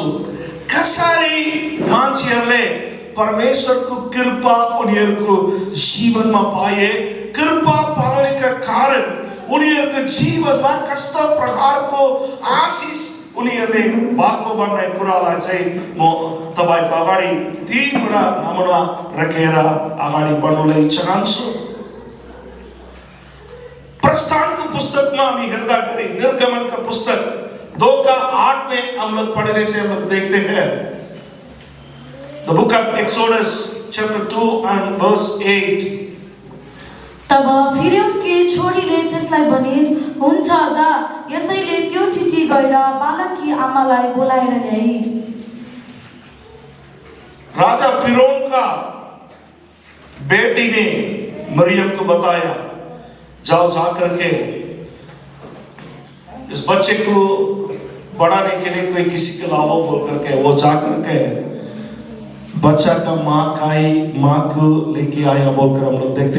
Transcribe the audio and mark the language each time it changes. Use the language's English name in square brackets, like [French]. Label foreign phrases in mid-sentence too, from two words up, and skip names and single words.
[Nepali] कसरी मान्छेहरूले परमेश्वरको कृपा उनीहरूको जीवनमा पाए, कृपा पाउनेका कारण उनीहरूको जीवनमा कस्ता प्रकारको आशिष उनीहरूले भएको भन्ने कुरालाई चाहिँ म तपाईको अगाडि 3वटा नमुना राखेर अगाडि बढ्नलाई चाहन्छु। [Hindi] प्रस्थान के पुस्तक में हम हेर्दाखेरि निर्गमन का पुस्तक 2:8 में हम लोग पढ़ने से हम लोग देखते हैं। [English] The book of Exodus chapter 2 and verse 8। [Nepali] तब फिरौनकी छोरीले त्यसलाई भनिन्, हुन्छ जा, यसैले त्यो ठिटी गएर बालककी आमालाई बोलाएर ल्याई। [Hindi] राजा फिरौन का बेटी ने मरियम को बताया, जाओ जाकर के इस बच्चे को बढ़ाने के लिए कोई किसी के लाओ बोल करके वो जाकर के बच्चा का माँ को लेके आया बोलकर हम लोग देखते हैं।